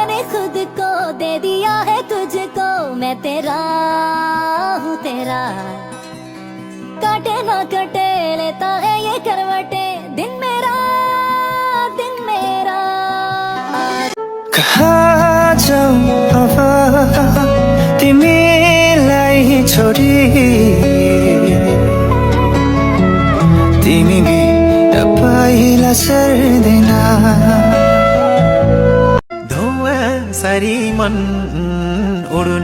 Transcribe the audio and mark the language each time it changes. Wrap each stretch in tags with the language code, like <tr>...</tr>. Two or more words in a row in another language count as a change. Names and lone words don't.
<hi>खुद को दे दिया है तुझको मैं तेरा हूँ तेरा काटे ना कटे लेता है ये करवटे दिन मेरा</hi> <ne>कहाँ जाऊँ अब तिमीलाई छोडी तिमी बिना पहिला सर्दैन धुवा सरी मन उड्न</ne>